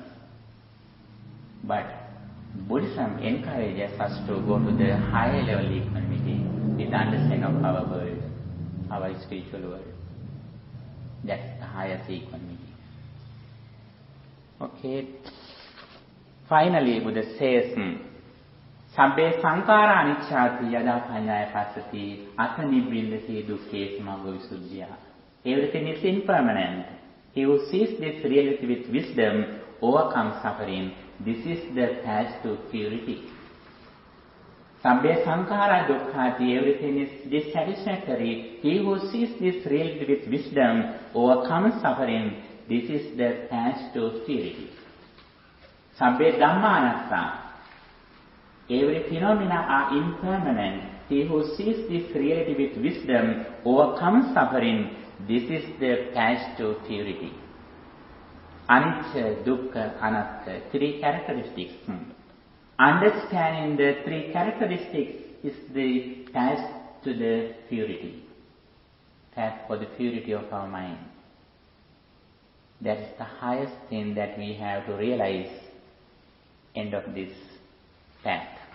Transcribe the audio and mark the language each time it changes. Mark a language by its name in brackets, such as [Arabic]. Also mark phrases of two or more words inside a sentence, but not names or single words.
[English] But Buddhism encourages us to go to the higher level equanimity with the understanding of our world, our spiritual world. That's the highest equanimity. Okay. Finally, Buddha says, [Pali] Sabbe sankara anicchati yada panyaya passati atanibindati dukkhe samaggo visuddhya. [English] Everything is impermanent. He who sees this reality with wisdom overcomes suffering. This is the path to purity. [Pali] Sabbe sankara dukkhati, [English] everything is dissatisfactory. He who sees this reality with wisdom overcomes suffering. This is the path to purity. [Pali] Sabbe dhamma anatta, [English] every phenomena are impermanent. He who sees this reality with wisdom overcomes suffering. This is the path to purity. [Pali] Anicca, dukkha, anatta, [English] three characteristics. Understanding the three characteristics is the path to the purity. Path for the purity of our mind. That is the highest thing that we have to realize end of this path.